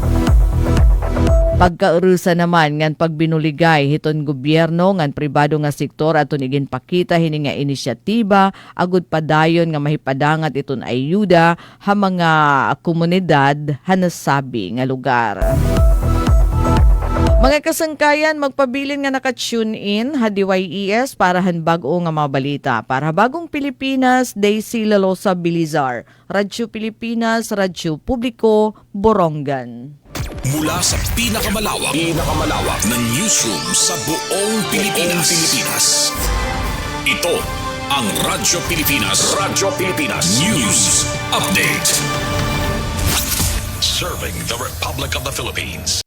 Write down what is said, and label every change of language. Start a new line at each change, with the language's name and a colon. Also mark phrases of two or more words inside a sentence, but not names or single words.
Waray: Pagkaurusa naman ngan pagbinuligay hiton gobyerno ngan pribado nga sektor aton iginpakita hini nga inisyatiba agud padayon nga mahipadangat iton ayuda ha mga komunidad ha nasabi nga lugar. Mga kasangkayan, magpabilin nga naka-tune in, HDYES, para hanbago nga mga balita. Para bagong Pilipinas, Daisy Lalosa Bilizar. Radyo Pilipinas, Radyo Publiko, Borongan.
Filipino: Mula sa pinakamalawak na newsroom sa buong Pilipinas. Ito ang Radyo Pilipinas.
English: News Update. Serving the Republic of the Philippines.